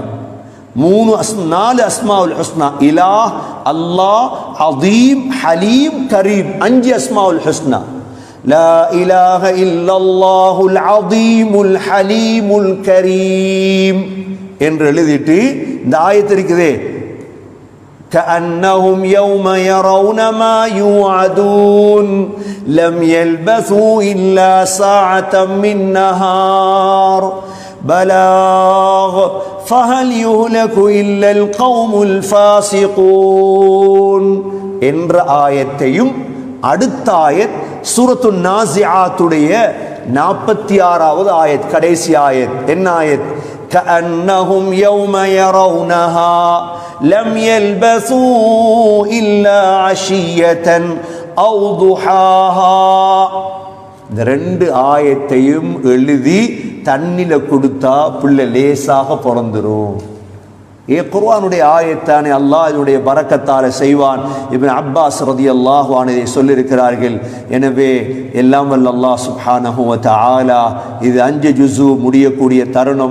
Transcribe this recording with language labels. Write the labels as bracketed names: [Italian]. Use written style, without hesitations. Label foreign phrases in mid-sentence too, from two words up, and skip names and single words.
[Tamil] 4 [Arabic] أسماء الحسنى, [Tamil] இலாஹ், அல்லாஹ், அதீம், ஹலீம், கரீம், 5 [Arabic] أسماء الحسنى. لا إله إلا الله العظيم الحليم الكريم [Tamil] என்று எழுதிட்டு இந்த ஆயத்து இருக்குதே, [Arabic] كأنهم يوم يرون ما يوعدون لم يلبثوا إلا ساعة من نهار بلاغ فهل يهلك إلا القوم الفاسقون [Tamil] என்ற ஆயத்தையும் அடுத்த ஆயத் சூரத்து நாஸிஆத்துடைய 46வது ஆயத், கடைசி ஆயத். என்ன ஆயத்? [Arabic] كأنهم يوم يرونها لم يلبثوا إلا عشية أو ضحاها. [Tamil] இந்த 2 ஆயத்தையும் எழுதி தண்ணில கொடுத்தா பிள்ளை லேசாக பிறந்துரும். குர்ஆனுடைய ஆயத்தானே, அல்லாஹ் இதனுடைய பரக்கத்தால செய்வான். இப்னு அப்பாஸ் [Arabic] رضي الله عنه [Tamil] சொல்லியிருக்கிறார்கள். எனவே எல்லாம் வல்ல அல்லாஹ் [Arabic] سبحانه وتعالى [Tamil] இது 5 ஜுஸு முடியக்கூடிய தருணம்.